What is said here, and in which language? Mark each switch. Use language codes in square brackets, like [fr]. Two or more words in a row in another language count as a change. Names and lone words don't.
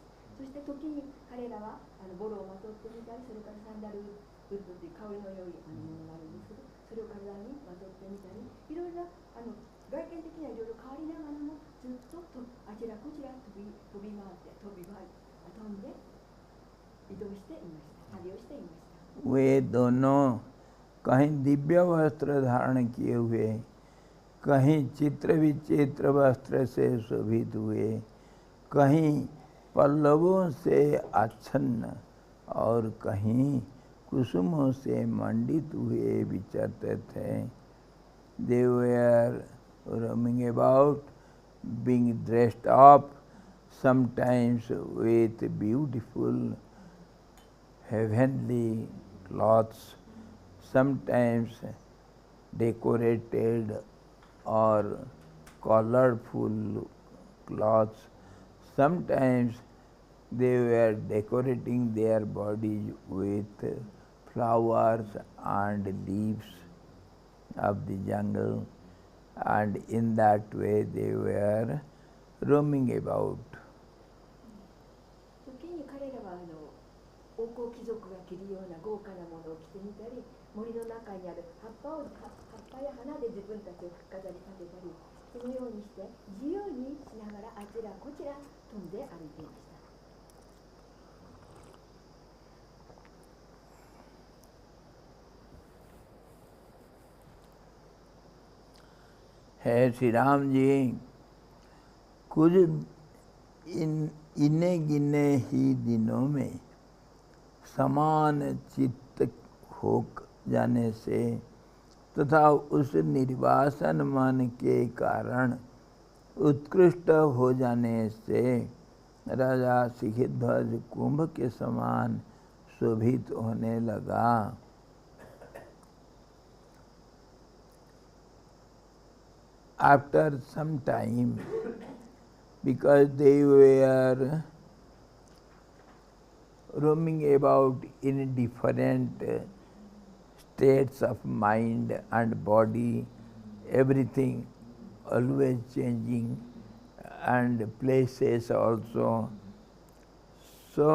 [ja] そして時に彼らはボロをまとってみたり、それからサンダルウッドという香りの良いものがあるんですけど、それを体にまとってみたり、いろいろな外見的にはいろいろ変わりながらもずっとあちらこちら飛び回って飛んで移動していました。旅をしていました。 [hi] वे दोनों कहीं दिव्य वस्त्र धारण किए हुए, कहीं चित्र विचित्र वस्त्र से शोभित हुए, कहीं पल्लवों से आच्छन्न और कहीं कुसुमों से मंडित हुए विचरते थे. [en] They were roaming about, being dressed up, sometimes with beautiful heavenly clothes, sometimes decorated or colorful clothes, sometimes they were decorating their bodies with flowers and leaves of the jungle, and in that way they were roaming about. [ja] 時に彼らは王侯貴族が着るような豪華なものを着てみたり、森の中にある葉っぱや花で自分たちを飾り立てたり、そのようにして自由にしながらあちらこちら飛んで歩いていました。 [hi] है श्री राम जी, कुछ इन्ने गिने ही दिनों में समान चित्त हो जाने से तथा उस निर्वासन मन के कारण उत्कृष्ट हो जाने से राजा सिखध्वज कुंभ के समान शोभित होने लगा. [en] After some time, because they were roaming about in different states of mind and body, everything always changing, and places also.